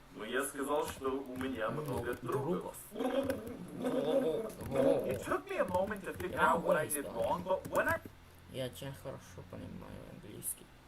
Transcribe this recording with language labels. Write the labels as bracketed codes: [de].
[ru] Но я сказал, что у меня много другов. [en] It took me a moment to figure out what I did wrong, but when I... [ru] Я очень хорошо понимаю английский.